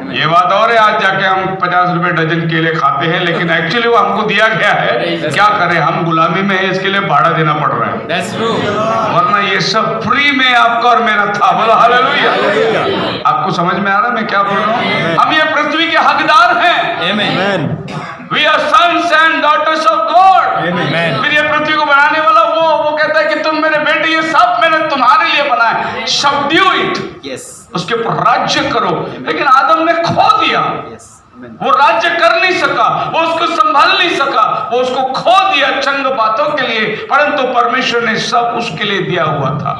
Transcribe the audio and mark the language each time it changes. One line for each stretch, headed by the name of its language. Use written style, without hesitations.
Hindi: ये बात और है, आज जाके हम 50 रुपए डजन केले खाते हैं, लेकिन एक्चुअली वो हमको दिया गया है, क्या करें, हम गुलामी में है, इसके लिए भाड़ा देना पड़ रहा है।
English: That's true.
Hindi: वरना ये सब फ्री में आपका और मेरा था। बोलो हालेलुया। आपको समझ में आ रहा है मैं क्या बोल रहा हूँ? हम ये पृथ्वी के हकदार हैं।
English: Amen. Amen. We are sons and daughters of God. Amen.
Hindi: फिर ये पृथ्वी को बनाने वाला वो कहता है कि तुम मेरे बेटे, ये सब मैंने तुम्हारे लिए बनाया,
English: subdue it, Yes.
Hindi: उसके ऊपर राज्य करो। लेकिन आदम ने खो दिया,
English: Yes. Amen.
Hindi: वो राज्य कर नहीं सका, वो उसको संभाल नहीं सका, वो उसको खो दिया चंद बातों के लिए, परंतु परमेश्वर ने सब उसके लिए दिया हुआ था।